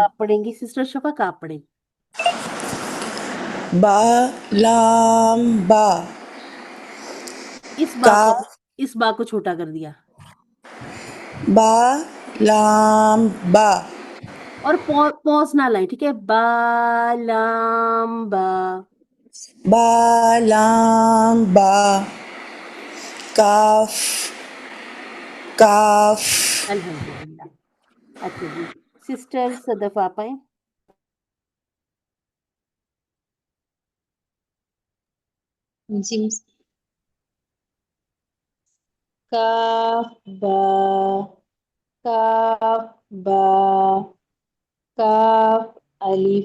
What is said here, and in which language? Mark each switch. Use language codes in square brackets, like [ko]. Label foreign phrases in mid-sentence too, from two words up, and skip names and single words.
[ur] آپ پڑھیں گی سسٹر شفق, آپ پڑھیں. با لام با اس با کو, کا اس با کو چھوٹا کر دیا, با لام با اور پوز نہ لائیں. ٹھیک ہے, با لام با. با لام با کاف کاف. الحمدللہ. اچھا جی, سسٹر صدف آپ آئیں. جی کاف با کاف با کاف الف